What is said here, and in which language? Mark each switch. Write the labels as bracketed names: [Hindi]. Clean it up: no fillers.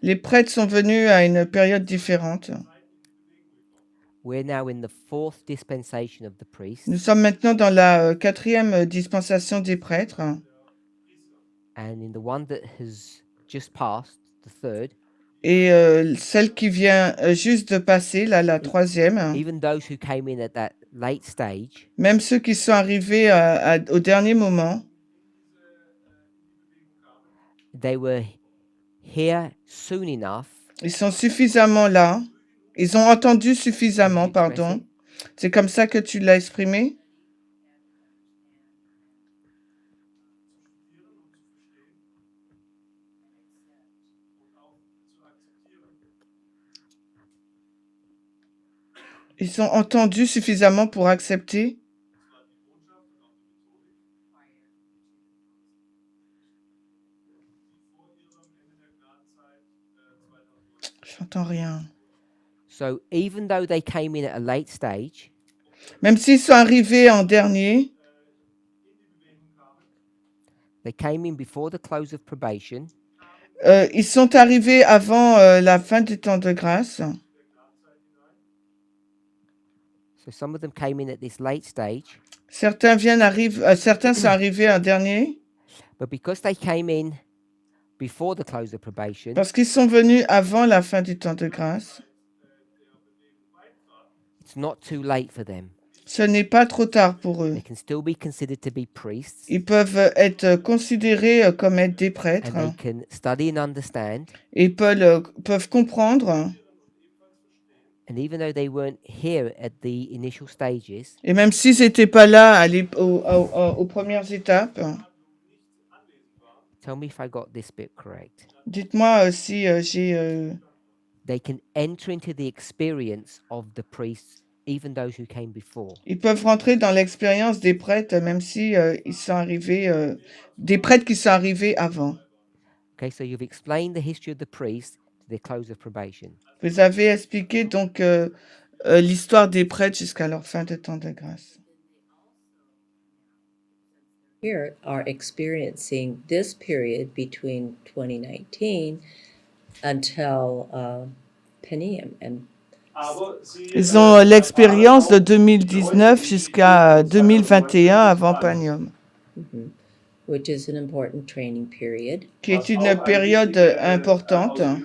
[French] Les prêtres sont venus à une période différente. [English] We're now in the 4th dispensation of the priests. [French] Nous sommes maintenant dans la 4e dispensation des prêtres. [English] And in the one that has just passed, the 3rd. [French] Et celle qui vient juste de passer, là, la 3e. [English] Even those who came in at that late stage. [French] Même ceux qui sont arrivés au dernier moment. [English] They were here soon enough. [French] Ils sont suffisamment là. Ils ont entendu suffisamment, pardon. C'est comme ça que tu l'as exprimé? Ils ont entendu suffisamment pour accepter? J'entends rien. [English] So even though they came in at a late stage, [French] même s'ils sont arrivés en dernier, [English] they came in before the close of probation. [French] Ils sont arrivés avant la fin du temps de grâce. [English] So So some of them came in at this late stage, [French] Certains certains sont arrivés en dernier [English] but because they came in before the close of probation, [French] parce qu'ils sont venus avant la fin du temps de grâce. [English] it's not too late for them. [French] Ce n'est pas trop tard pour eux. [English] They can still be considered to be priests, [French] Ils peuvent être considérés comme être des prêtres [English] and they can study and understand. [French] et peuvent comprendre. [English] And even though they weren't here at the initial stages, [French] Et même s'ils n'étaient pas là aux premières étapes, [English] tell me if I got this bit correct. [French] dites-moi si j'ai... [English] They can enter into the experience of the priests, even those who came before. [French] Ils peuvent rentrer dans l'expérience des prêtres, même si ils sont arrivés, des prêtres qui sont arrivés avant. [English] Okay, so you've explained the history of the priests to the close of probation. [French] Vous avez expliqué donc l'histoire des prêtres jusqu'à leur fin de temps de grâce. [English] Here are experiencing this period between 2019 until Penium and [French] Ils ont l'expérience de 2019 jusqu'à 2021 avant Panium, [English] which is an important training period. [French] qui est une période importante.